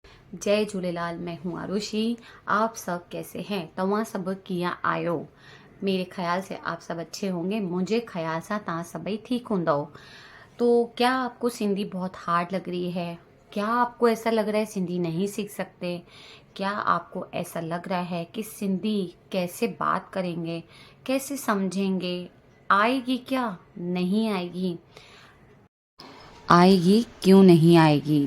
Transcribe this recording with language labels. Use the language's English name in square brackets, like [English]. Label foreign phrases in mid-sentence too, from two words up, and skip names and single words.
[Hindi] जय झूलेलाल। मैं हूँ आरुषि। आप सब कैसे हैं? [Sindhi] तव्हां सब कीअं आयो? [Hindi] मेरे ख्याल से आप सब अच्छे होंगे। [Sindhi] मुझे ख्याल सा तव्हां सभई ठीक हूंदव। [Hindi] तो क्या आपको सिंधी बहुत हार्ड लग रही है? क्या आपको ऐसा लग रहा है सिंधी नहीं सीख सकते? क्या आपको ऐसा लग रहा है कि सिंधी कैसे बात करेंगे, कैसे समझेंगे? आएगी क्या? नहीं आएगी? आएगी, क्यों नहीं आएगी?